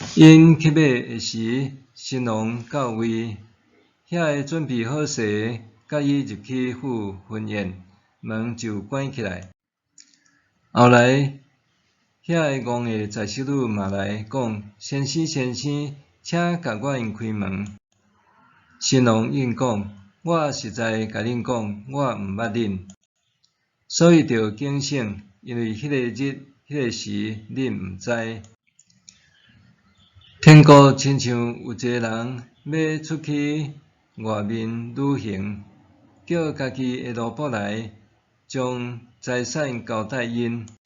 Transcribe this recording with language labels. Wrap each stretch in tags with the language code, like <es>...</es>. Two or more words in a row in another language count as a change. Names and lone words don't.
<nan>因去买时，新郎到位，遐个准备好势，甲伊入去赴婚宴，门就关起来。后来，遐个戆个财首女嘛来讲：先生，先生，请甲我因开门。新郎应讲：我实在甲恁讲，我毋捌恁，所以着警醒，因为迄个日、迄个时，恁毋知。天国亲像有一个人要出去外面旅行，叫家己的奴仆来，将财产交代因。</nan>